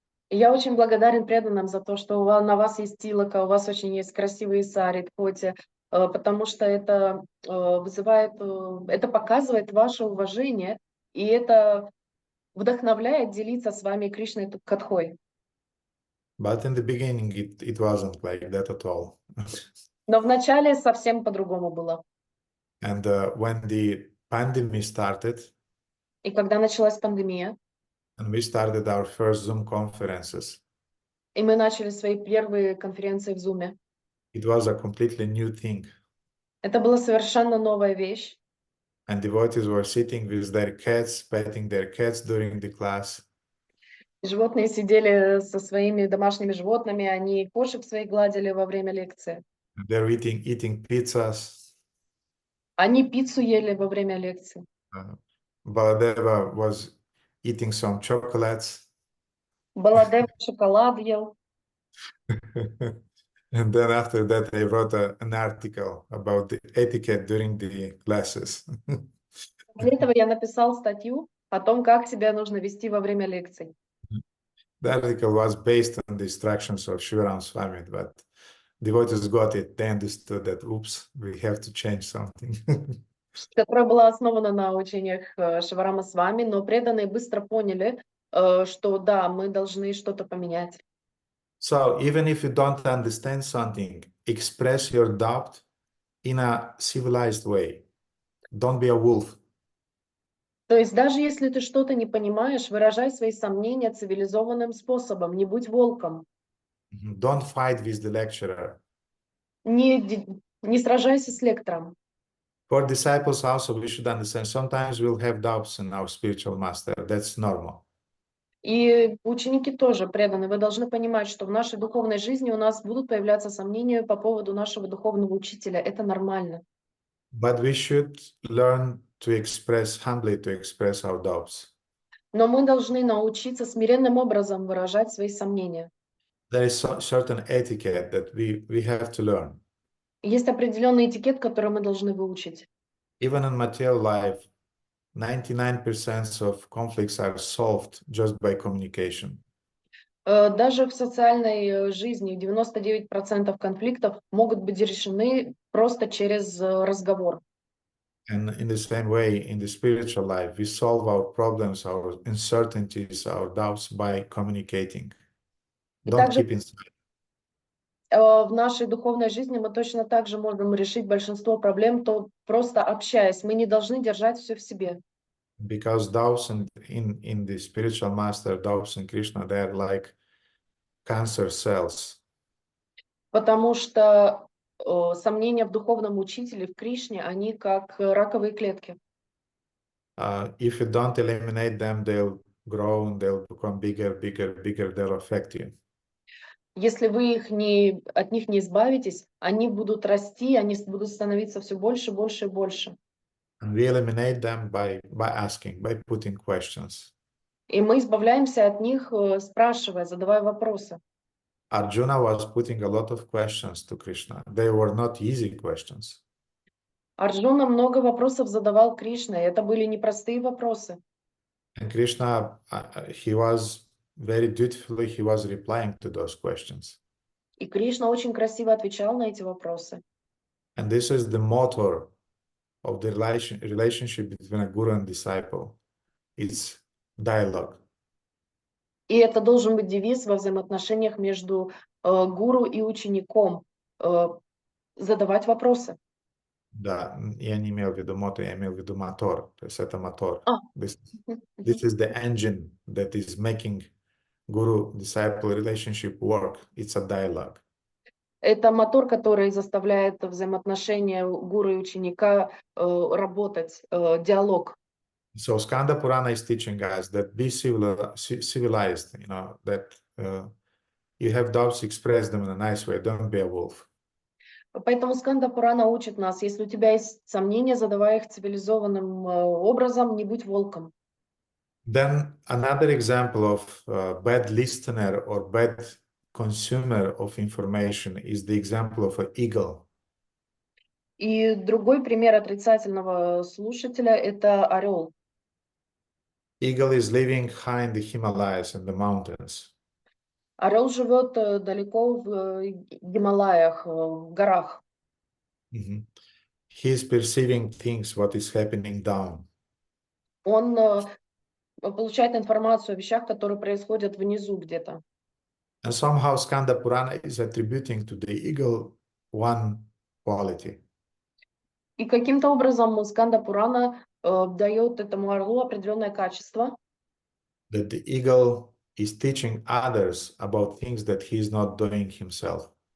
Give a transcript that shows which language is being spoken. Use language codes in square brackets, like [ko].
[ru] И я очень благодарен преданным за то, что на вас есть тилака, у вас очень есть красивые сари, дхоти, потому что это вызывает, это показывает ваше уважение, и это вдохновляет делиться с вами Кришной Катхой. [en] But in the beginning, it wasn't like that at all. [ru] Но вначале совсем по-другому было. [en] And when the pandemic started, [ru] И когда началась пандемия, [en] and we started our first Zoom conferences, [ru] и мы начали свои первые конференции в Zoom, [en] it was a completely new thing. [ru] это была совершенно новая вещь. [en] And devotees were sitting with their cats, petting their cats during the class. [ru] Животные сидели со своими домашними животными, они кошек своих гладили во время лекции. [en] They're eating pizzas. [ru] Они пиццу ели во время лекции. [en] Baladeva was eating some chocolates. [ru] Баладев шоколад ел. [en] And then after that, they wrote an article about the etiquette during the classes. [ru] После этого я написал статью о том, как себя нужно вести во время лекций. [en] The article was based on the instructions of Shivaram Swami, but devotees got it. They understood that, oops, we have to change something. [ru] Которая была основана на учениях Шиварама Свами, но преданные быстро поняли, что да, мы должны что-то поменять. [en] So even if you don't understand something, express your doubt in a civilized way. Don't be a wolf. [ru] То есть даже если ты что-то не понимаешь, выражай свои сомнения цивилизованным способом, не будь волком. [en] Don't fight with the lecturer. [ru] Не сражайся с лектором. [en] For disciples also, we should understand, sometimes we'll have doubts in our spiritual master. That's normal. [ru] И ученики тоже преданы. Вы должны понимать, что в нашей духовной жизни у нас будут появляться сомнения по поводу нашего духовного учителя. Это нормально. [en] But we should learn to express, humbly to express our doubts. [ru] Но мы должны научиться смиренным образом выражать свои сомнения. [en] There is a certain etiquette that we have to learn. [ru] Есть определенный этикет, который мы должны выучить. [en] Even in material life, 99% of conflicts are solved just by communication. [ru] Даже в социальной жизни 99% конфликтов могут быть решены просто через разговор. [en] And in the same way, in the spiritual life, we solve our problems, our uncertainties, our doubts by communicating. [ru] И [en] Don't [ru] также [en] keep inside. [ru] в нашей духовной жизни мы точно так же можем решить большинство проблем, то просто общаясь. Мы не должны держать все в себе. [en] Because doubts in the spiritual master, doubts in Krishna, they are like cancer cells. [ru] Потому что сомнения в духовном учителе, в Кришне, они как раковые клетки. [en] If you don't eliminate them, they'll grow and they'll become bigger, bigger, bigger. They'll affect you. [ru] Если вы от них не избавитесь, они будут расти, они будут становиться все больше, больше и больше. [en] And we eliminate them by asking, by putting questions. [ru] И мы избавляемся от них, спрашивая, задавая вопросы. [en] Arjuna was putting a lot of questions to Krishna. They were not easy questions. [ru] Арджуна много вопросов задавал Кришне, это были непростые вопросы. [en] And Krishna, he was very dutifully, he was replying to those questions. [ru] И Кришна очень красиво отвечал на эти вопросы. [en] And this is the motor of the relationship between a guru and disciple. It's dialogue. [ru] И это должен быть девиз во взаимоотношениях между гуру и учеником. Задавать вопросы. Да, я не имел в виду мотор, я имел в виду мотор. То есть это мотор. [en] This is the engine that is making guru-disciple relationship work. It's a dialogue. [ru] Это мотор, который заставляет взаимоотношения гуру и ученика работать, диалог. [en] So Skanda Purana is teaching us that be civilized, you know, that you have doubts, express them in a nice way. Don't be a wolf. [ru] Поэтому Сканда Пурана учит нас, если у тебя есть сомнения, задавай их цивилизованным образом, не будь волком. [en] Then another example of bad listener or bad consumer of information is the example of an eagle. [ru] И другой пример отрицательного слушателя – это орел. [en] Eagle is living high in the Himalayas and the mountains. [ru] Орел живет далеко в Гималаях, в горах. [en] He is perceiving things, what is happening down. [ru] Он получает информацию о вещах, которые происходят внизу где-то. [en] And somehow Skanda Purana is attributing to the eagle one quality. [ru] И каким-то образом Сканда Пурана дает этому орлу определенное качество. [en] That the eagle is teaching others about things that he is not doing himself.